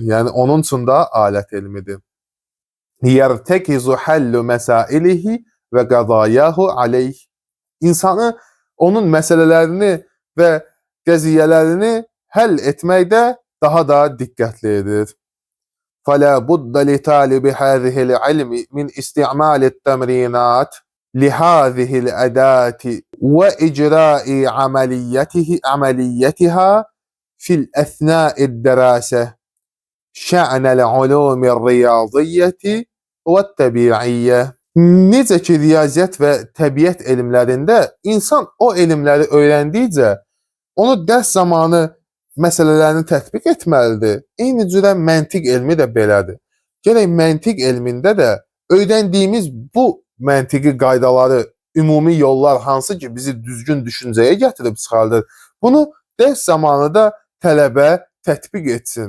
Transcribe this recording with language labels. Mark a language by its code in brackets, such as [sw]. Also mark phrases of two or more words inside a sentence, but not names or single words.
[az] Yəni onun üçün də alət elmidir. [ar] يرتكز حل مسائله وقضاياه عليه. [az] İnsanı onun məsələlərini və qəziyyələrini həll etməkdə daha da diqqətli edir. [ar] فَلَا بُدَّ لِطَالِبِ هَذِهِ الْعِلْمِ مِنْ إِسْتِعْمَالِ التَّمْرِينَاتِ لِهَذِهِ الْأَدَاةِ وَإِجْرَاءِ عَمَلِيَّتِهَا فِي الْأَثْنَاءِ الدَّرَاسَةِ شَأْنَ الْعُلُومِ الرِّيَاضِيَّةِ وَالتَّبِيعِيَّةِ. [az] Necə ki riyaziyyat və təbiət elmlərində insan o elmləri öyrəndikcə onu dərs zamanı məsələlərini tətbiq etməlidir. Eyni cürə məntiq elmi də belədir. Gərək məntiq elmində də öyrəndiyimiz bu məntiqi qaydaları, ümumi yollar hansı ki bizi düzgün düşüncəyə gətirib çıxardır, bunu dərs zamanı da tələbə tətbiq etsin.